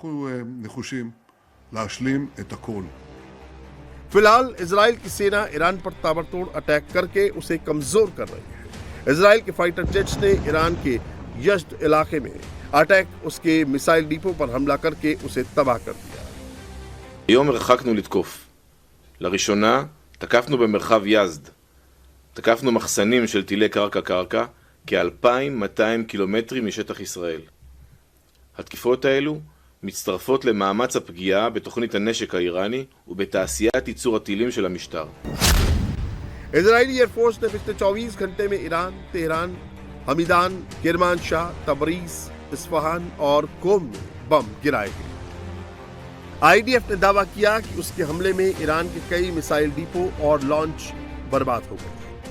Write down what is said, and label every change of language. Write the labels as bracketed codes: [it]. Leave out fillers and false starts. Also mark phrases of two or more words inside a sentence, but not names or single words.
[hi] फिलहाल इजराइल की सेना ईरान पर ताबड़तोड़ अटैक करके उसे कमजोर कर रही है। इजराइल के [en] fighter jets [hi] ने ईरान के यज़्द इलाके में उसके [en] missile depot [hi] पर हमला करके उसे तबाह कर दिया। [he] היום הרחקנו לתקוף. לראשונה תקפנו במרחב יזד. תקפנו מחסנים של טילי קרקע כ-2,200 קילומטרים משטח ישראל. התקיפות האלו מצטרפות למאמץ הפגיעה בתוכנית הנשק האיראני ובתעשיית ייצור הטילים של המשטר. [hi] इजरायली एयरफोर्स ने पिछले 24 घंटे में ईरान, तेहरान, हमीदान, किरमानशाह, तबरीज, इस्फहान और कोम में बम गिराए हैं। आईडीएफ ने दावा किया कि उसके हमले में ईरान के कई [en] missile depot [hi] और लॉन्च बर्बाद हो गए।